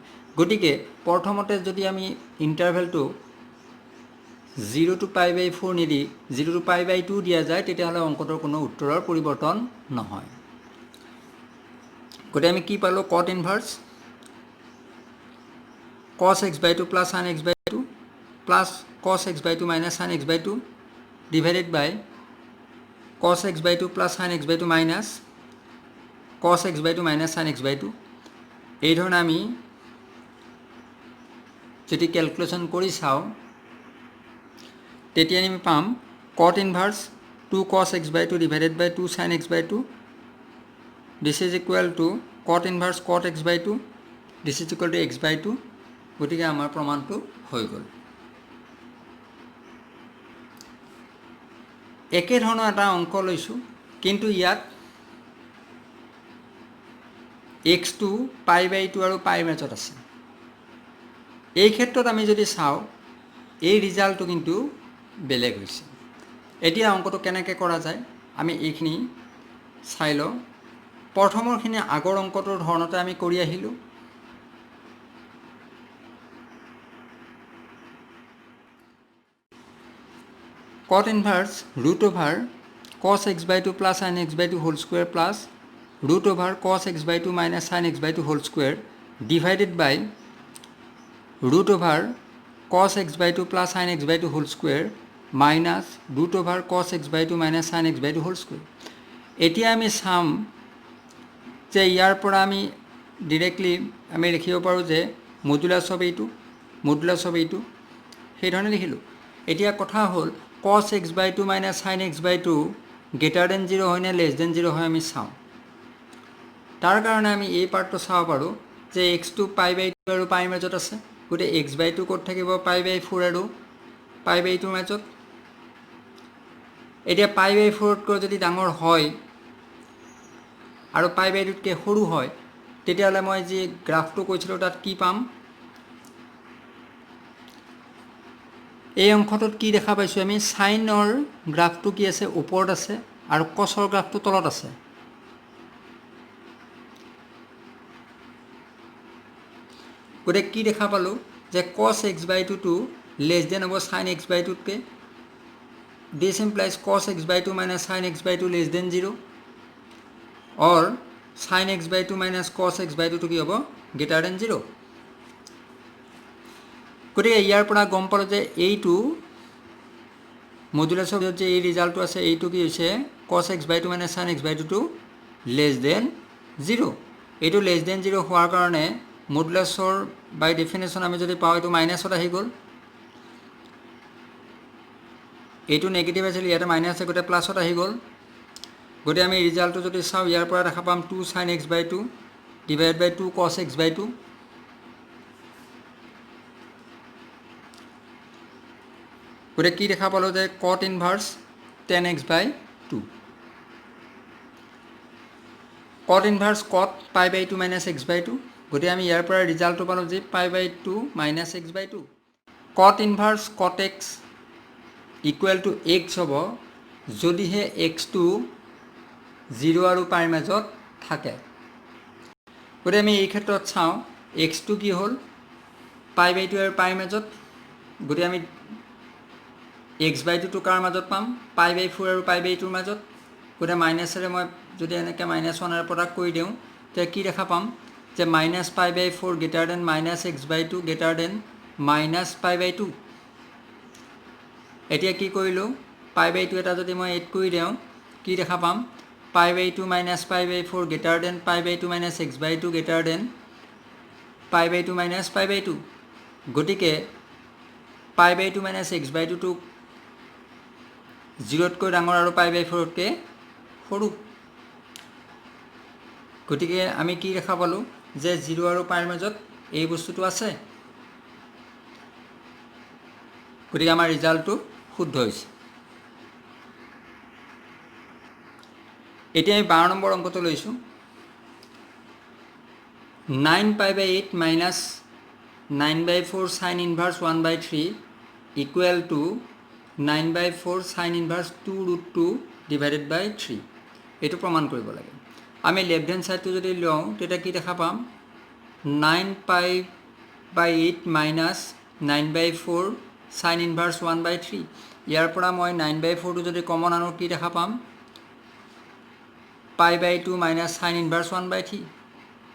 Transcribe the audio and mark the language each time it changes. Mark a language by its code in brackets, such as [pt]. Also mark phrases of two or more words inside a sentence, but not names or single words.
[as] গতিকে প্ৰথমতে যদি আমি ইণ্টাৰভেলটো [en] 0 to π/4 [as] নিদি [en] 0 to π/2 [as] দিয়া যায় তেতিয়াহ'লে অংকটোৰ কোনো উত্তৰৰ পৰিৱৰ্তন নহয়। গতিকে আমি কি পালোঁ [en] cot inverse cos x by 2 plus sin x by 2 plus cos x by 2 minus sin x by 2 divided by cos x by 2 plus sin x by 2 minus cos x by 2 minus sin x by 2 [as] এই ধৰণে আমি যদি ক্যালকুলেশন কৰি চাও তেতিয়া আমি পাম [en] cot inverse 2 cos x by 2 divided by 2 sin x by 2 this is equal to cot inverse cot x by 2 this is equal to x by 2 [as] গতিকে আমাৰ প্ৰমাণটো হৈ গ'ল একে ধৰণৰ এটা অংক লৈছো কিন্তু ইয়াত x2 [en] pi by [as] 2 আৰু পাই মাজত আছে এই ক্ষেত্ৰত আমি যদি চাও এই ৰিজাল্টটো কিন্তু বেলেগ হৈছে এতিয়া অংকটো কেনেকৈ কৰা যায় আমি এইখিনি চাই লওঁ প্ৰথমৰখিনি আগৰ অংকটোৰ ধৰণতে আমি কৰি আহিলো cot [en] inverse root over cos x by 2 plus sin x by 2 whole square plus root over cos x by 2 minus sin x by 2 whole square divided by root over cos x by 2 plus sin x by 2 whole square minus root over cos x by 2 minus sin x by 2 whole [as] square এতিয়া আমি সাম যে ইয়াৰ পৰা আমি ডাইৰেক্টলি আমি লিখিব পাৰো যে [en] modulus of [as] এইটো সেই ধৰণে লিখিলো এতিয়া কথা হ'ল [en] cos x by 2 minus sin x by 2 greater than 0 [as] হয় না less than 0 হয় আমি চাও তাৰ কাৰণে আমি এই পাৰ্টটো চাব পাৰো যে [en] x2 pi by 2 [as] আৰু pi মাজত আছে গতে [en] x by 2 [as] ক'ত থাকিব [en] pi by 4 [as] আৰু [en] pi by 2 [as] মাজত এতিয়া [en] pi by 4 [as] কৈ যদি ডাঙৰ হয় আৰু [en] pi by 2 [as] কে সৰু হয় তেতিয়ালে মই যে গ্ৰাফটো কৈছিলো তাত কি পাম এই অংশটোত কি দেখা পাইছো আমি সাইনৰ গ্ৰাফটো কি আছে ওপৰত আছে আৰু কসৰ গ্ৰাফটো তলত আছে গতে কি দেখা পালো যে [en] cos x by 2 to less than over sin x by 2 কে this implies cos x by 2 minus sin x by 2 less than 0 or sin x by 2 minus cos x by 2 to [as] কি হ'ব [en] greater than 0 [as] গতিকে ইয়াৰ পৰা গম পালো যে এইটো [en] modulus of [as] যে এই ৰিজাল্টটো আছে এইটো কি হৈছে [en] cos x by 2 minus sin x by 2 to less than 0 [as] এইটো [en] less than 0 [as] হোৱাৰ কাৰণে মডুলাসৰ [en] by definition [as] আমি যদি পাও এইটো মাইনাসত আহি গল এইটো নেগেটিভ আছিল ইয়াতে মাইনাস আছে গতে প্লাসত আহি গল গতে আমি ৰিজাল্টটো যদি চাও ইয়াৰ পৰা দেখা পাম [en] 2 sin x by 2 divided by 2 cos x by 2 [as] গতে কি দেখা পালো যে [en] cot inverse 10x by 2 cot inverse cot pi by 2 minus x by 2 [as] গতে আমি ইয়াৰ পৰা ৰিজাল্টটো পালো যে [en] pi by 2 minus x by 2 cot inverse cot x equal to x [as] হ'ব যদিহে [en] x2 0 [as] আৰু pi মাজত থাকে গতে আমি এই ক্ষেত্ৰত চাও x2 কি হ'ল [en] pi by 2 [as] আৰু pi মাজত গতে আমি [en] x by 2 to [as] কাৰ মাজত পাম [en] pi by 4 [as] আৰু [en] pi by 2 [as] মাজত গতে মাইনাসৰে মই যদি এনেকে -1 এৰ প্ৰডাক্ট কৰি দিও তে কি [en] দেখা পাম যে -pi by 4 greater than -x by 2 greater than -pi by 2 [as] এতিয়া কি কৰিলো [en] pi by 2 [as] এটা যদি মই এড কৰি দিও কি দেখা পাম [en] pi by 2 -pi by 4 greater than pi by 2 - x by 2 greater than pi by 2 - pi by 2 [as] গটিকে [en] pi by 2 - x by 2 to [as] 0 কৈ ডাঙৰ আৰু [en] pi by 4 [as] কে সৰু গটিকে আমি কি দেখা পালো যে 0 আৰু pi মাজত এই বস্তুটো আছে গটিকে আমাৰ ৰিজাল্টটো শুদ্ধ হৈছে এতিয়া আমি 12 নম্বৰ অংকটো লৈছো [en] 9 pi by 8 minus 9 by 4 sin inverse 1 by 3 equal to 9 by 4 sin inverse 2 root 2 divided by 3 [as] এটো প্ৰমাণ কৰিব লাগে আমি লেফট হ্যান্ড সাইডটো যদি লওঁ তেটা কি দেখা পাম [en] 9 pi by 8 minus 9 by 4 sin inverse 1 by 3 [as] ইয়াৰ পৰা মই [en] 9 by 4 [as] টো যদি কমন আনো কি দেখা পাম [en] pi by 2 minus sin inverse 1 by 3